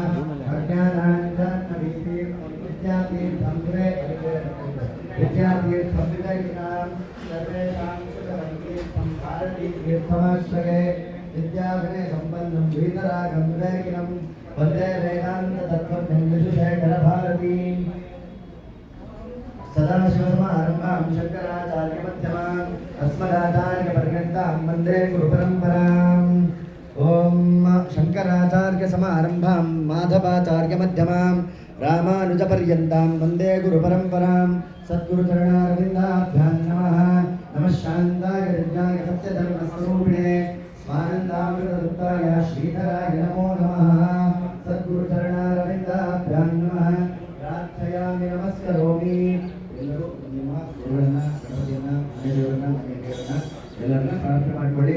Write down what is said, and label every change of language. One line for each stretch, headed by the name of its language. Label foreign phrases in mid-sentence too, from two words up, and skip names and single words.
Sanskrit: ವಿದ್ಯಾಗಣೆ ಸಂಪನ್ನಂ ಶ್ರೀಧರಾಗಂ ವಿವೇಕಿನಂ ವಂದೇ ವೇದಾಂತ ತತ್ವಜ್ಞಂ ವಿಶೇಖರ ಭಾರತೀ ಸದಾಶಿವಸಮಾರಂಭಾಂ ಶಂಕರಾಚಾರ್ಯ ಮಧ್ಯಮಾಂ ಅಸ್ಮದಾಚಾರ್ಯ ಪರ್ಯಂತಾಂ ವಂದೇ ಗುರು ಪರಂಪರಾಂ. ಓಂ ಶಂಕರಾಚಾರ್ಯ ಸಮಾರಂಭಾಂ ಮಾಧವಾಚಾರ್ಯ ಮಧ್ಯಮಾಂ ರಾಮಾನುಜ ಪರ್ಯಂತಾಂ ವಂದೇ ಗುರು ಪರಂಪರಾಂ. ಸದ್ಗುರು ಚರಣಾರವಿಂದಾಭ್ಯಾಂ ನಮಃ. ನಮಃ ಶಾಂತಾಯ ದಿವ್ಯಾಯ ಸತ್ಯಧರ್ಮ ಸ್ವರೂಪಿಣೆ ಸ್ವಾನಂದಾಮೃತದತ್ತಾಯ ಶ್ರೀಧರಾಯ ನಮೋ ನಮಃ. ಸದ್ಗುರು ಚರಣಾರವಿಂದಾಭ್ಯಾಂ ನಮಃ. ಪ್ರಾರ್ಥಯಾಮಿ ನಮಸ್ಕರೋಮಿ.
Kannada: ಎಲ್ಲರೂ ನಿಮ್ಮ ಗುರುಗಳನ್ನ, ಗಣಪತಿಯನ್ನ, ಮನೆದೇವರನ್ನ, ಮನೆದೇವರನ್ನ ಎಲ್ಲರನ್ನ ಪ್ರಾರ್ಥನೆ ಮಾಡಿಕೊಳ್ಳಿ.